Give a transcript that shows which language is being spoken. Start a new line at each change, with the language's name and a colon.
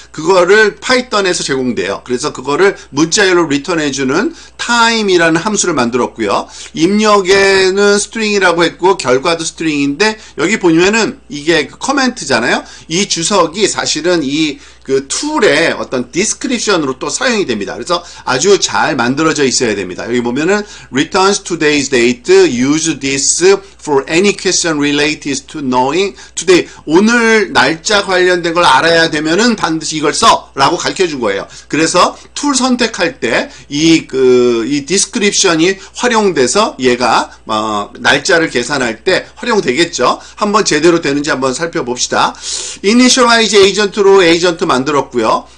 Korean: 그거를 파이썬에서 제공돼요. 그래서 그거를 문자열로 리턴해주는 time이라는 함수를 만들었고요. 입력에는 스트링이라고 했고 결과도 스트링인데 여기 보면은 이게 커멘트잖아요. 이 주석이 사실은 이 툴의 어떤 디스크립션으로 또 사용이 됩니다. 그래서 아주 잘 만들어져 있어야 됩니다.
English: 여기 보면은 returns today's date, use this for any question related to knowing today.
Korean: 오늘 날짜 관련된 걸 알아야 되면은 반드시 이걸 써! 라고 가르쳐 준 거예요. 그래서 툴 선택할 때 이 디스크립션이 활용돼서 얘가 날짜를 계산할 때 활용되겠죠. 한번 제대로 되는지 한번 살펴봅시다. initialize agent로 에이전트 만들었고요.